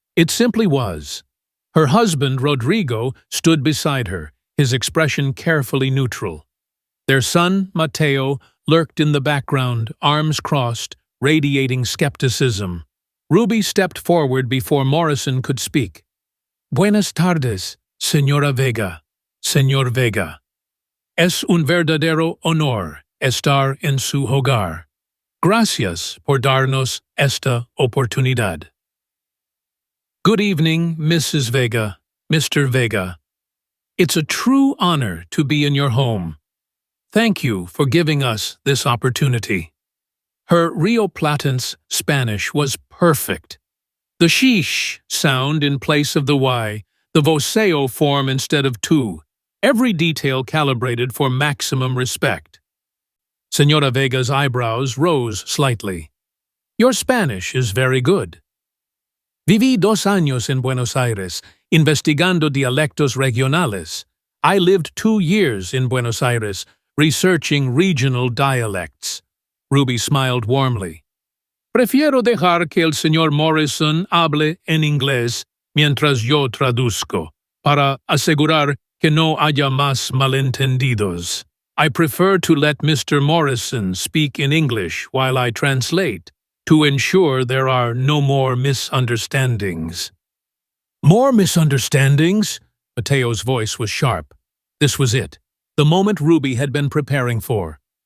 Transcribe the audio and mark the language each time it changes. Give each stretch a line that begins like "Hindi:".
English: It simply was. Her husband, Rodrigo, stood beside her, his expression carefully neutral. Their son, Mateo, lurked in the background, arms crossed, radiating skepticism. Ruby stepped forward before Morrison could speak.
Spanish: Buenas tardes, Señora Vega, Señor Vega. Es un verdadero honor estar en su hogar. Gracias por darnos esta oportunidad.
English: Good evening, Mrs. Vega, Mr. Vega. It's a true honor to be in your home. Thank you for giving us this opportunity. Her Rio Platense Spanish was perfect. The sheesh sound in place of the y, the voceo form instead of tu, every detail calibrated for maximum respect. Señora Vega's eyebrows rose slightly. Your Spanish is very good.
Spanish: Viví 2 años en Buenos Aires, investigando dialectos regionales.
English: I lived 2 years in Buenos Aires, researching regional dialects. Ruby smiled warmly.
Spanish: Prefiero dejar que el señor Morrison hable en inglés mientras yo traduzco, para asegurar que no haya más malentendidos.
English: I prefer to let Mr. Morrison speak in English while I translate, to ensure there are no more misunderstandings. More misunderstandings? Mateo's voice was sharp. This was it, the moment Ruby had been preparing for.